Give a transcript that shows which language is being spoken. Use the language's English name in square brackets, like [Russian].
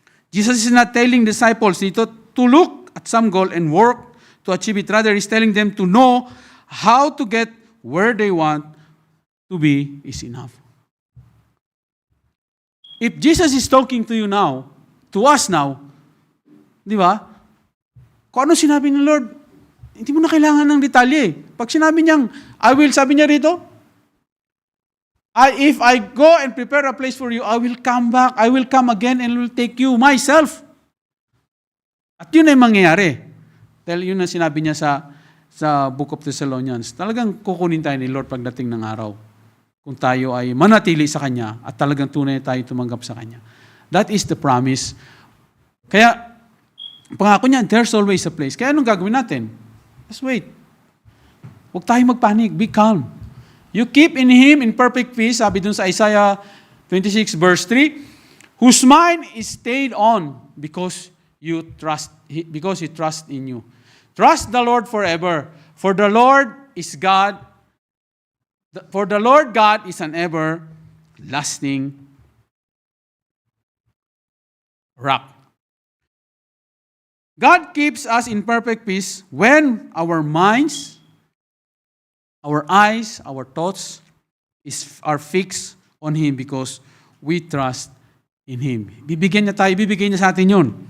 [English] Jesus is not telling disciples [Filipino] dito [English] to look at some goal and work to achieve it. Rather, He's telling them to know how to get where they want to be is enough. If Jesus is talking to you now, to us now, [Filipino] di ba? Kung ano sinabi ng Lord, hindi mo na kailangan ng detalye. Pag sinabi niyang, sabi niya rito, [English] if I go and prepare a place for you, I will come back, I will come again and will take you myself. [Filipino] At yun ay mangyayari. Dahil yun ang sinabi niya sa Book of Thessalonians. Talagang kukunin tayo ni Lord pagdating ng araw. Kung tayo ay manatili sa Kanya at talagang tunay tayo tumanggap sa Kanya. [English] That is the promise. [Filipino] Kaya, pangako niya, [English] there's always a place. [Filipino] Kaya anong gagawin natin? [English] Just wait. [Filipino] Huwag tayong magpanik. [English] Be calm. You keep in Him in perfect peace. [Filipino] Sabi dun sa [English] Isaiah 26 verse 3, whose mind is stayed on because you trust in you. Trust the Lord forever, for the Lord is God. For the Lord God is an everlasting rock. God keeps us in perfect peace when our minds, our eyes, our thoughts are fixed on Him because we trust in Him. [Filipino] Bibigyan niya sa atin yun.